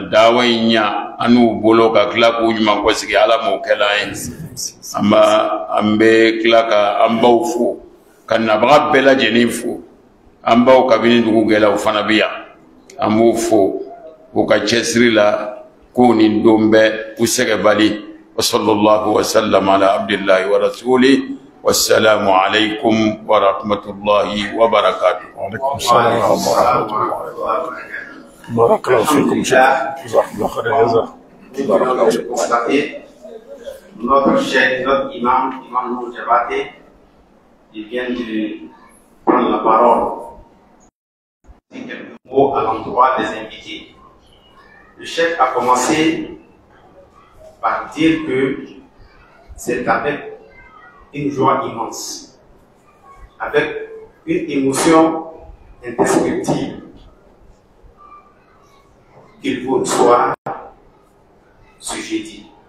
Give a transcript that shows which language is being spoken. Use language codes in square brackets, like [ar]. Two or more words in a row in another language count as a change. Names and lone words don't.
[bm] dawa in ɲa an n'u bolo ka tila k'u ɲuman kɔsigi ala m'o kɛla an ye an bɛ tila ka an baw fo ka nabaga bɛɛ lajɛlen fo an baw kabini dugu gɛlɛw fana bɛ yan an b'u fo u ka cɛsiri la ko nin don bɛ u sɛgɛbali [ar] وصلى الله وسلم على عبد الله ورسوله والسلام عليكم ورحمة الله وبركاته. وعليكم السلام ورحمة الله. بارك الله فيكم. جزاك الله خيرا. [fr] Notre chef, notre imam Nour Diabaté, il vient de prendre la parole. C'est quelques mots à l'endroit des invités. Le chef a commencé par dire que c'est avec une joie immense, avec une émotion indescriptible qu'il vous soit ce jeudi.